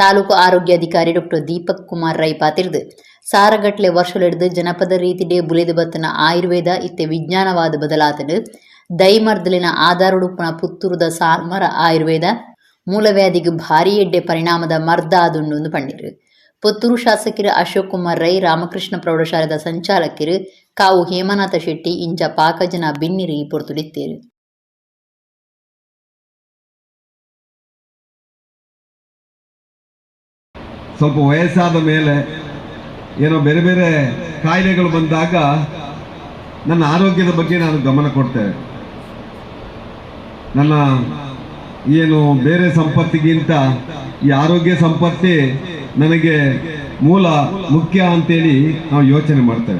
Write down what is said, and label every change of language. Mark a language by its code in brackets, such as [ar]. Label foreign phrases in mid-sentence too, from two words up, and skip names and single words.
[tcy] ತಾಲೂಕು ಆರೋಗ್ಯಾಧಿಕಾರಿ ಡಾಕ್ಟರ್ ದೀಪಕ್ ಕುಮಾರ್ ರೈ ಪಾತಿರ್ದು ಸಾರಗಟ್ಲೆ ವರ್ಷಲೆಡ್ದು ಜನಪದ ರೀತಿಡೆ ಬುಲೆದು ಬತ್ತನ ಆಯುರ್ವೇದ ಇತ್ತೆ ವಿಜ್ಞಾನವಾದ ಬದಲಾತನು ದೈಮರ್ದಲಿನ ಆಧಾರುಡುಪುನ ಪುತ್ತೂರುದ ಸಾಲ್ಮರ ಆಯುರ್ವೇದ ಮೂಲವ್ಯಾಧಿಗೆ ಭಾರಿ ಎಡ್ಡೆ ಪರಿಣಾಮದ ಮರ್ದ ಆದುಂಡು ಪಂಡಿರು. ಪುತ್ತೂರು ಶಾಸಕರು ಅಶೋಕ್ ಕುಮಾರ್ ರೈ, ರಾಮಕೃಷ್ಣ ಪ್ರೌಢಶಾಲೆದ ಸಂಚಾಲಕರು ಕಾವು ಹೇಮನಾಥ ಶೆಟ್ಟಿ ಇಂಚ ಪಾಕಜನ ಬಿನ್ನಿರಿ ಪೊರ್ತುಡಿತ್ತೇರು. [kn] ಸ್ವಲ್ಪ ವಯಸ್ಸಾದ ಮೇಲೆ ಏನೋ ಬೇರೆ ಬೇರೆ ಕಾಯಿಲೆಗಳು ಬಂದಾಗ ನನ್ನ ಆರೋಗ್ಯದ ಬಗ್ಗೆ ನಾನು ಗಮನ ಕೊಡ್ತೇನೆ. ನನ್ನ ಏನು ಬೇರೆ ಸಂಪತ್ತಿಗಿಂತ ಈ ಆರೋಗ್ಯ ಸಂಪತ್ತೇ ನನಗೆ ಮೂಲ ಮುಖ್ಯ ಅಂತೇಳಿ ನಾವು ಯೋಚನೆ ಮಾಡ್ತೇವೆ.